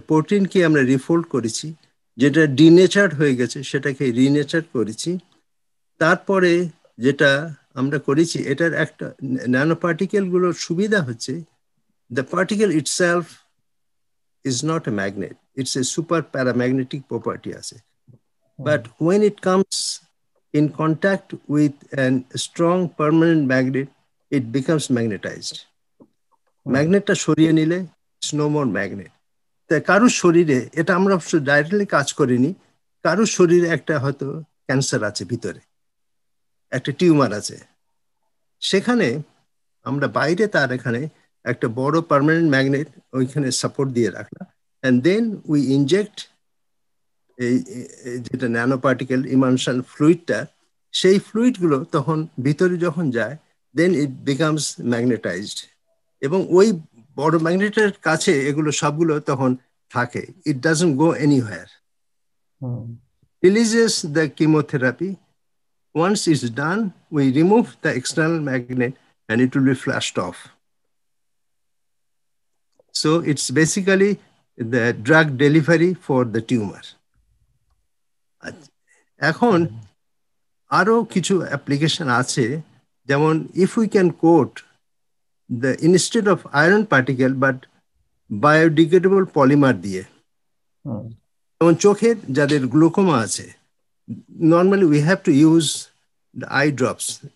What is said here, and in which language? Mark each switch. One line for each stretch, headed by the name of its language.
Bangla: প্রোটিনকে আমরা রিফোল্ড করেছি, যেটা ডিনেচার্ড হয়ে গেছে সেটাকে রিনেচার করেছি। তারপরে যেটা আমরা করেছি, এটার একটা
English: nano particle
Bangla: গুলোর সুবিধা হচ্ছে,
English: The particle itself is not a magnet, it's a super paramagnetic property আছে। Hmm, But when it comes in contact with a strong permanent magnet, it becomes magnetized. Hmm,
Bangla: ম্যাগনেটটা সরিয়ে নিলে
English: It's no more magnet.
Bangla: তাই কারুর শরীরে, এটা আমরা ডাইরেক্টলি কাজ করিনি, কারুর শরীরে একটা হয়তো ক্যান্সার আছে ভিতরে, একটা টিউমার আছে, সেখানে আমরা বাইরে তার এখানে একটা বড় পার্মানেন্ট ম্যাগনেট ওইখানে সাপোর্ট দিয়ে রাখলাম,
English: and then we inject
Bangla: যেটা ন্যানো পার্টিকেল ইমালশন ফ্লুইডটা, সেই ফ্লুইডগুলো তখন ভিতরে যখন যায়,
English: Then it becomes magnetized.
Bangla: এবং ওই বড় ম্যাগনেটের কাছে এগুলো সবগুলো তখন থাকে,
English: It doesn't go anywhere. Hmm. Releases the chemotherapy. Once it's done, we remove the external magnet and it will be flashed off. So it's basically the drug delivery for the tumor.
Bangla: এখন আরো কিছু application আছে, যেমন
English: if we can coat the instead of iron particle but biodegradable polymer
Bangla: দিয়ে, হুম, যেমন চোখের যাদের glaucoma আছে,
English: normally we have to use the eye drops